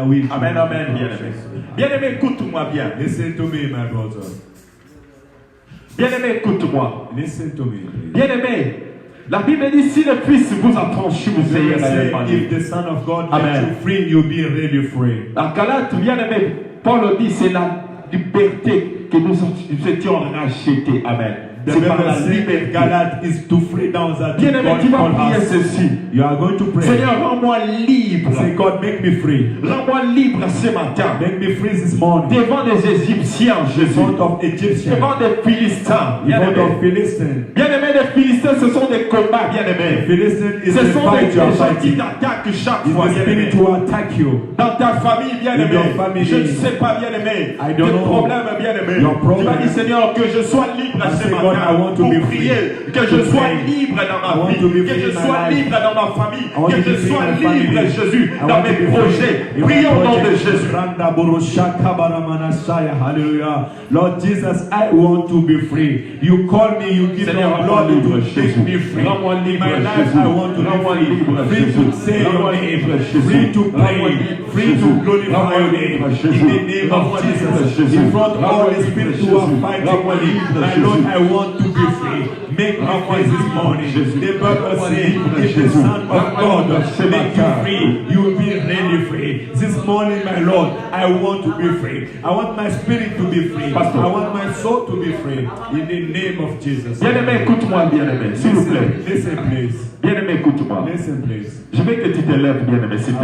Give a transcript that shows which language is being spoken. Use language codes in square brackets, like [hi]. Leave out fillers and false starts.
[fr] Amen, amen, bien-aimé. Bien-aimé, écoute-moi bien. [en] Listen to me, my brother. [fr] Bien-aimé, écoute-moi. [en] Listen to me. [fr] Bien-aimé, la Bible dit si le Fils vous a franchi, vous ayez la liberté. [en] If the Son of God makes you free, you'll be really free. [fr] En Galate, bien-aimé, Paul dit c'est la liberté que nous étions rachetés. Amen. [en] The Bible says Galate is to free down that [fr] bien-aimé, tu vas prier ceci. [en] You are going to pray. [fr] Seigneur, rends-moi libre. [en] Say, God, make me free. [fr] Rends-moi libre ce matin. [en] Make me free this morning. [fr] Devant des Égyptiens, Jésus. [en] In front of Egyptians. [fr] Devant des Philistins. [en] In front of Philistines. [fr] Bien-aimé, les Philistins, ce sont des combats, bien-aimé. Ce sont des gens qui t'attaquent chaque fois, bien-aimé. Dans ta famille, bien-aimé. Je ne sais pas, bien-aimé. Des problèmes, bien-aimé. Tu vas dire, Seigneur, que je sois libre ce matin. Pour prier, que je sois libre dans ma vie, que je sois libre dans ma famille, que je sois libre, Jésus, dans mes projets. Prions au nom de Jésus. Hallelujah. [en] Lord Jesus, I want to be free. You call me, you give me blood to make me free. In my life, I want to be free. Free to say your name, free to pray, free to glorify your name. In the name of Jesus, in front of all the spirits who are fighting me, my Lord, I want to be free. Make me free this morning. The Bible says, if the Son of God make you free, you will be really free. This morning, my Lord, I want to be free. I want my spirit to be free. I want my soul to be free. In the name of Jesus. [fr] Bien-aimé, écoute-moi, bien-aimé, s'il vous plaît. [en] Listen, please. [fr] Bien-aimé, écoute-moi. [en] Listen, please. [fr] Je veux que tu te lèves, bien-aimé, s'il te